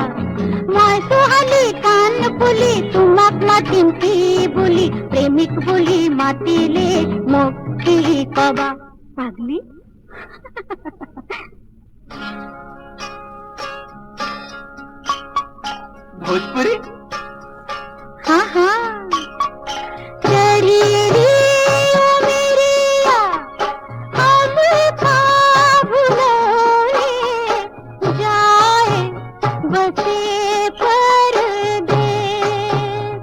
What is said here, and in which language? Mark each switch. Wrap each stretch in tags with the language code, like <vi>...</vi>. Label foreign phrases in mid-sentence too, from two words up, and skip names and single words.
<as>মই সোহালি কান ফুলি, তোমাক মাতিম কি বুলি, প্রেমিক বুলি মাতিলে মোক কি কবা? পাগলি। ভোজপুরি?</as> <hi>हाँ हाँ। चलिए रे ओ मेरिया, हम ख्वाब भुलाए जाए बसे परदेस।</hi>